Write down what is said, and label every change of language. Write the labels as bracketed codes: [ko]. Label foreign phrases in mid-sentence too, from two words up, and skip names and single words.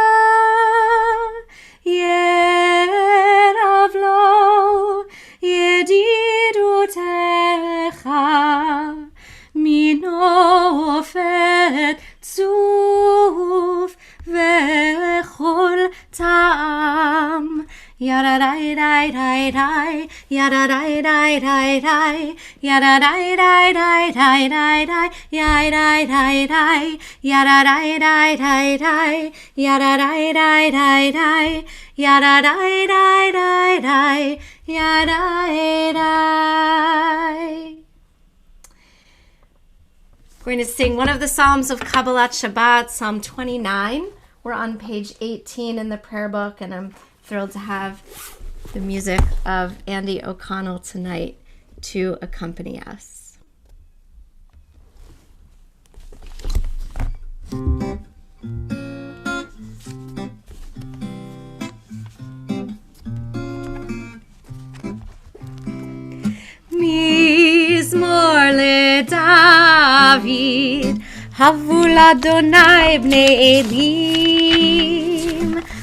[he] ירב לו ידידותך מנופת צוף וכל טעם yada dai dai dai dai yada dai dai dai dai yada dai dai dai dai dai dai yada dai dai yada dai dai dai dai yada dai dai dai dai yada dai dai dai dai yada dai. [en] Going to sing one of the Psalms of Kabbalat Shabbat, Psalm 29. We're on page 18 in the prayer book, and I'm thrilled to have the music of Andy O'Connell tonight to accompany us. [he] מזמור לדוד הבו לה' בני אלים.